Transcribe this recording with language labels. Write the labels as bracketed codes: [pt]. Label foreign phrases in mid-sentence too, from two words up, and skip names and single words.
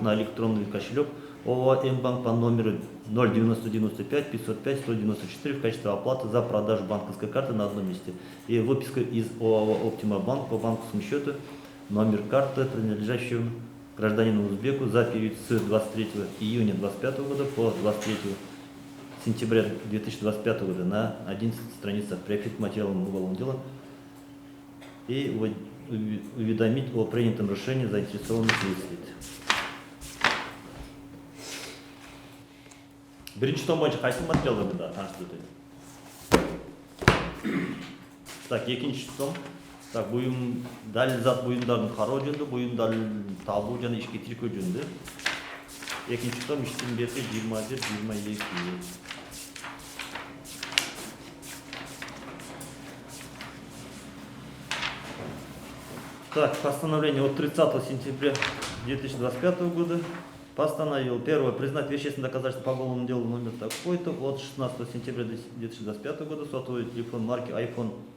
[ru] на электронный кошелек ОАО М-банк по номеру 0995 505 194 в качестве оплаты за продажу банковской карты на одном листе и выписка из ОАО Optima Bank по банковскому счету, номер карты, принадлежащего гражданину узбеку за период с 23 июня 2025 года по 23 сентября 2025 года на 11 страницах приобщить материалом уголовного дела и уведомить о принятом решении заинтересованных лиц. [ky] Биринчи том боюнча кайсы материалдарды да таныштырып өтөйт. Так, экинчи том. Так, буюм далил зат буюмдардын кароо жөнүндө, буюмдардын табуу жана ишке тиркөө жөнүндө. Экинчи том иштин бети 21-22. [ru] Так, постановление от 30 сентября 2025 года постановил первое признать вещественным доказательством по уголовному делу номер такой-то от 16 сентября 2025 года сотовый телефон марки iPhone